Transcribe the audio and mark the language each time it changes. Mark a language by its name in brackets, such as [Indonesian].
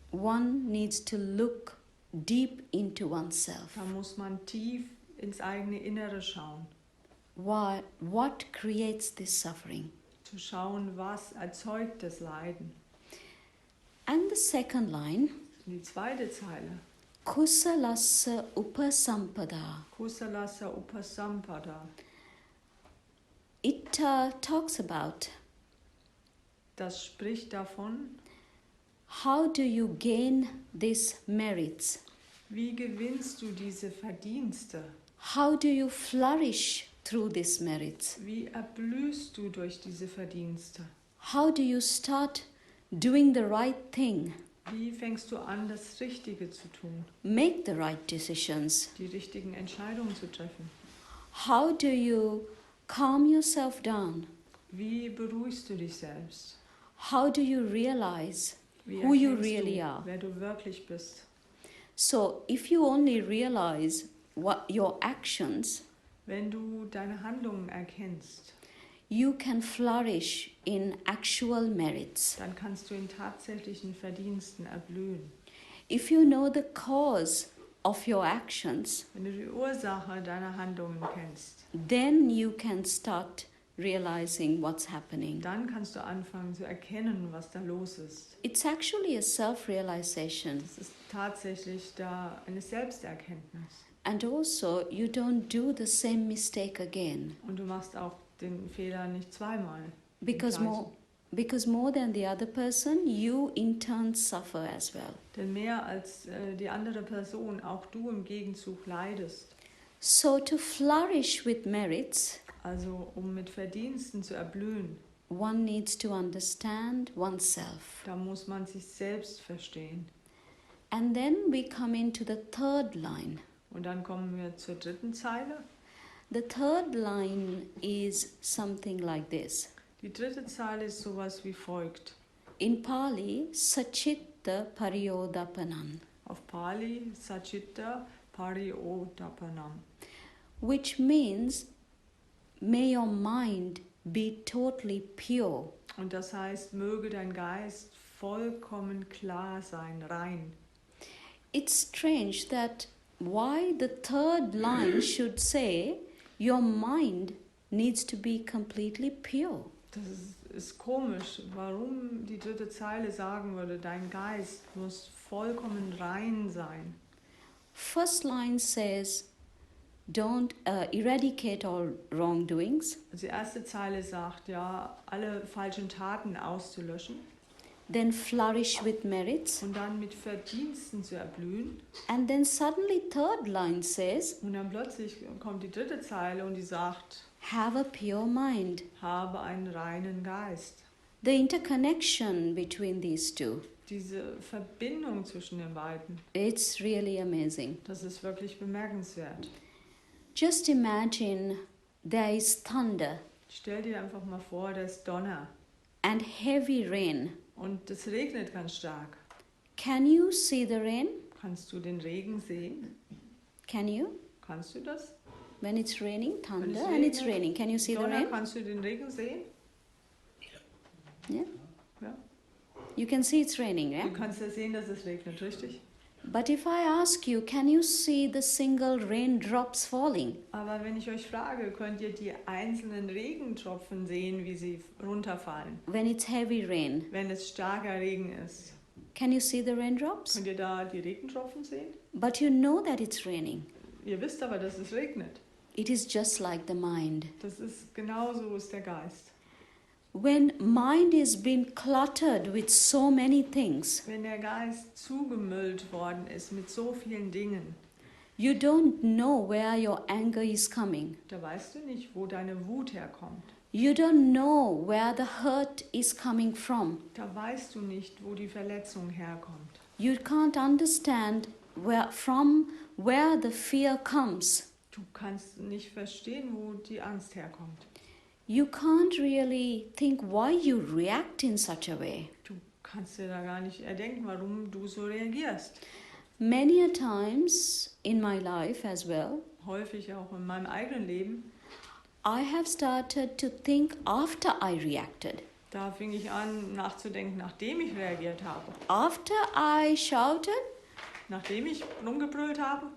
[English] one needs to look deep into oneself. [German] da muss man tief ins eigene Innere schauen. [English] What creates this suffering? [German] Zu schauen, was erzeugt das Leiden. [English] And the second line, [German] Die zweite Zeile. [Pali] kusalasa upasampada. Kusalasa upasampada. [English] It talks about [German] Das spricht davon, [English] how do you gain these merits? [German] wie gewinnst du diese Verdienste? [English] How do you flourish through these merits? [German] Wie erblühst du durch diese Verdienste? [English] How do you start doing the right thing? [German] Wie fängst du an, das Richtige zu tun? [English] Make the right decisions? [German] Die richtigen Entscheidungen zu treffen? [English] How do you calm yourself down? [German] Wie beruhigst du dich selbst? [English] How do you realize [German] Wie [English] who you [German] erkennst [English] really [German] du, [English] are? [German] wer du wirklich bist? [English] So, if you only realize what your actions, [German] Wenn du deine Handlungen erkennst, [English] you can flourish in actual merits. [German] dann kannst du in tatsächlichen Verdiensten erblühen. [English] If you know the cause of your actions, [German] Wenn du die Ursache deiner Handlungen kennst, [English] then you can start realizing what's happening. [German] dann kannst du anfangen zu erkennen, was da los ist. [English] It's actually a self-realization. [German] Es ist tatsächlich da eine Selbsterkenntnis. [English] And also, you don't do the same mistake again. [German] Und du machst auch den Fehler nicht zweimal. [English] Because more than the other person, you in turn suffer as well. [German] Denn mehr als die andere Person, auch du im Gegenzug leidest. [English] So to flourish with merits, [German] Also um mit Verdiensten zu erblühen, [English] one needs to understand oneself. [German] da muss man sich selbst verstehen. [English] And then we come into the third line. [German] Und dann kommen wir zur dritten Zeile. [English] The third line is something like this. [German] Die dritte Zeile ist sowas wie folgt. [English] In Pali, Sachitta Pariodapanam, [German] Auf Pali, Sachitta Pariodapanam. [English] which means, may your mind be totally pure. [German] Und das heißt, möge dein Geist vollkommen klar sein, rein. [English] it's strange that why the third line should say your mind needs to be completely pure. [German] Das ist komisch, warum die dritte Zeile sagen würde, dein Geist muss vollkommen rein sein. [English] First line says, don't eradicate all wrongdoings. [German] Also die erste Zeile sagt, ja, alle falschen Taten auszulöschen. [English] Then flourish with merits. [German] Und dann mit Verdiensten zu erblühen. [English] And then suddenly third line says, [German] Und dann plötzlich kommt die dritte Zeile und die sagt, [English] have a pure mind. [German] habe einen reinen Geist. [English] The interconnection between these two, [German] Diese Verbindung zwischen den beiden, [English] it's really amazing. [German] das ist wirklich bemerkenswert. [English] Just imagine there is thunder [German] Stell dir einfach mal vor, da ist Donner [English] and heavy rain. [German] und es regnet ganz stark. [English] Can you see the rain? [German] Kannst du den Regen sehen? [English] Can you? [German] Kannst du das? [English] When it's raining, thunder, [German] es [English] and it's [German] regnet, [English] raining. Can you see the [German] Donner, [English] rain? [German] kannst du den Regen sehen? [English] Yeah. [German] Ja. [English] You can see it's raining, yeah? [German] Du kannst ja sehen, dass es regnet, richtig? [English] But if I ask you, can you see the single raindrops falling? [German] Aber wenn ich euch frage, könnt ihr die einzelnen Regentropfen sehen, wie sie runterfallen, [English] When it's heavy rain, [German] wenn es starker Regen ist? [English] can you see the raindrops? [German] Könnt ihr da die Regentropfen sehen? [English] But you know that it's raining. [German] Ihr wisst aber, dass es regnet. [English] It is just like the mind. [German] Das ist genauso ist der Geist. [English] When mind is being cluttered with so many things, [German] Wenn der Geist zugemüllt worden ist mit so vielen Dingen, [English] you don't know where your anger is coming. [German] da weißt du nicht, wo deine Wut herkommt. [English] You don't know where the hurt is coming from. [German] Da weißt du nicht, wo die Verletzung herkommt. [English] You can't understand where the fear comes. [German] Du kannst nicht verstehen, wo die Angst herkommt. [English] You can't really think why you react in such a way. [German] Du kannst dir da gar nicht erdenken, warum du so reagierst. [English] Many a times in my life as well, [German] Häufig auch in meinem eigenen Leben, [English] I have started to think after I reacted. [German] da fing ich an nachzudenken, nachdem ich reagiert habe. [English] After I shouted, [German] Nachdem ich rumgebrüllt habe